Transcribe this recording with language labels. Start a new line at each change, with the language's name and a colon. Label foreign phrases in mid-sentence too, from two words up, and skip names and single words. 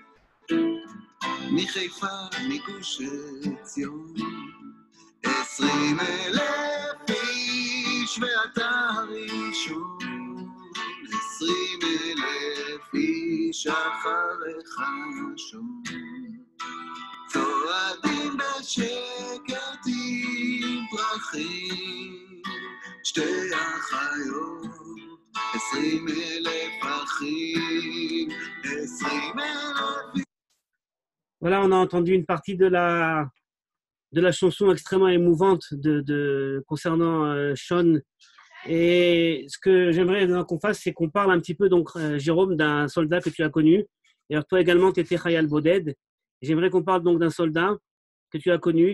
Hebrew: מחיפה מגוש עציון 20,000 איש ואתה ראשון 20,000 איש אחריך שום צועדים בשקט עם פרחים שתי אחיות 20,000 אחים 20,000.
French: Voilà, on a entendu une partie de la chanson extrêmement émouvante concernant Sean. Et ce que j'aimerais qu'on fasse, c'est qu'on parle un petit peu, donc, Jérôme, d'un soldat que tu as connu. Et alors, toi également, tu étais
Hebrew: חייל בודד.
French: J'aimerais qu'on parle donc d'un soldat que tu as connu.